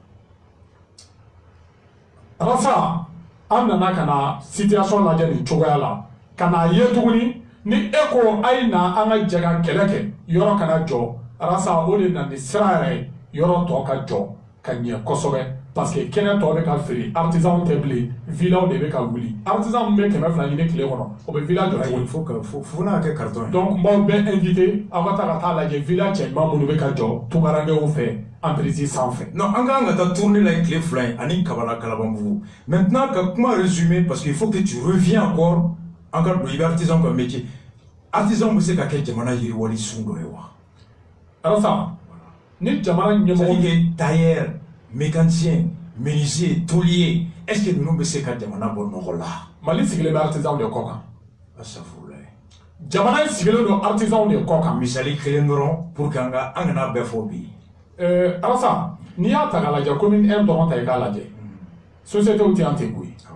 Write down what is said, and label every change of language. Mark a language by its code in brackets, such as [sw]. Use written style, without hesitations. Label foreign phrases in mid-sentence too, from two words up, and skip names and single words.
[bm] alasa an nana ka na situation lajɛ nin cogoya la ka n'a ye tuguni ni e ko a ye na an ka jɛ ka kɛlɛ kɛ yɔrɔ kana jɔ alasa o de na ni sira yɛrɛ yɔrɔ tɔ ka jɔ ka ɲɛ kosɛbɛ [fr] parce que [bm] kɛnɛ tɔ bɛ ka feere artisan tɛ bilen villaw de bɛ ka wuli artisan min bɛ 200 ɲini tile kɔnɔ o bɛ villa jɔ cogo fo n'a kɛ carton ye. donc n b'aw bɛɛ invité aw ka taa ka taa lajɛ villa cɛɲuman minnu bɛ ka jɔ tungarankew fɛ emprise sanfɛ. non an kan ka taa tournée la ye tile 2 ye ani kabala kalabanbugu maintenant ka kuma résumer [fr] parce que il faut que tu reviens encore [bm] an ka don i bɛ artisan ka métier artisan bɛ se ka kɛ jamana yiriwali sun dɔ ye wa. alasa ni jamana ɲɛmɔgɔ. [fr] c'est-à-dire tailleur mécanicien menuisier tôlier est-ce que [bm] ninnu bɛ se ka jamana bɔ nɔgɔ la. mali sigilen bɛ artisan de kɔ kan. asafurulayi. jamana in sigilen don artisan de kɔ kan. misali kelen dɔrɔn [fr] pour que [bm] an kana bɛɛ fɔ bi. alasa n'i y'a ta k'a lajɛ commune 1 dɔrɔn ta i k'a lajɛ sociétés tɛ an tɛ koyi.